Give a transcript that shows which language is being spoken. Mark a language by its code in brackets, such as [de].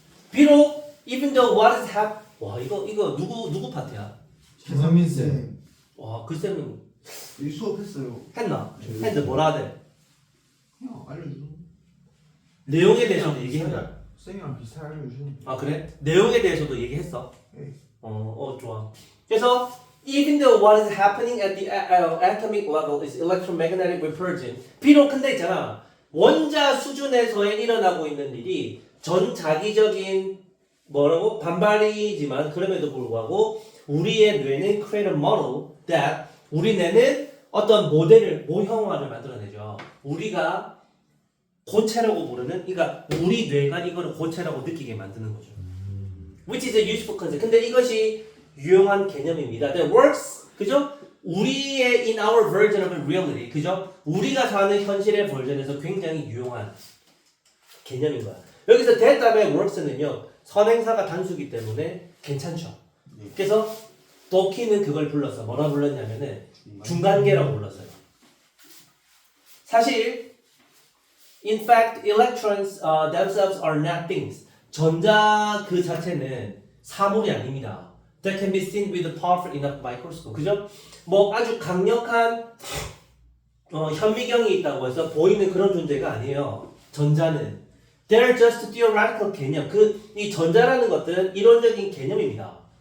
[ko] 비록 [en] even though what is happening [ko] 와 이거 누구 파트야? 김선민 쌤. 와 그 쌤은 이 수업했어요. 했나? 했는데 뭐라 하대? 그냥 알려줘. 내용에 대해서도 얘기했나? 쌤이랑 비슷하게 알려주는. 아 그래? 내용에 대해서도 얘기했어? 네. 좋아. [en] 그래서 even though what is happening at the atomic level is electromagnetic repulsion [ko] 비록 근데 있잖아 원자 수준에서의 일어나고 있는 일이 전자기적인 뭐라고? 반발이지만 그럼에도 불구하고 우리의 뇌는 [en] create a model that [ko] 우리 뇌는 어떤 모델을 모형화를 만들어내죠. 우리가 고체라고 부르는 그러니까 우리 뇌가 이거를 고체라고 느끼게 만드는 거죠. [en] Which is a useful concept. [ko] 근데 이것이 유용한 개념입니다. [en] That works. 그죠? 우리의 in our version of reality. [ko] 그죠? 우리가 사는 현실의 버전에서 굉장히 유용한 개념인 거야. 여기서 that 다음에 works는요. 선행사가 단수기 때문에 괜찮죠. 그래서 도키는 그걸 불렀어. 뭐라 불렀냐면은 중간계라고 불렀어요. [en] 사실 in fact electrons themselves are not things. [ko] 전자 그 자체는 사물이 아닙니다. [en] That can be seen with a powerful enough microscope. [ko] 그죠? 뭐 아주 강력한 현미경이 있다고 해서 보이는 그런 존재가 아니에요. [en] 전자는 they're just theoretical 개념. [ko] 이 전자라는 것들은 이론적인 개념입니다.